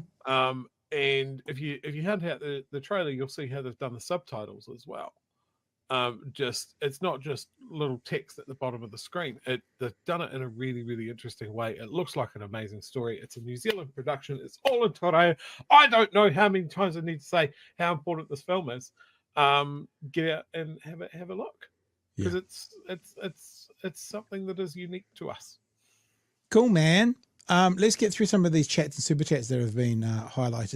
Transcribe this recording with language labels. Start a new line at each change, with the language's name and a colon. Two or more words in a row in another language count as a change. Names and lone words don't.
English: And if you hunt out the trailer, you'll see how they've done the subtitles as well. It's not just little text at the bottom of the screen. They've done it in a really, really interesting way. It looks like an amazing story. It's a New Zealand production. It's all in
Māori: te reo.
English: I don't know how many times I need to say how important this film is. Get out and have a look, because it's something that is unique to us. Cool, man. Let's get through some of these chats and super chats that have been highlighted.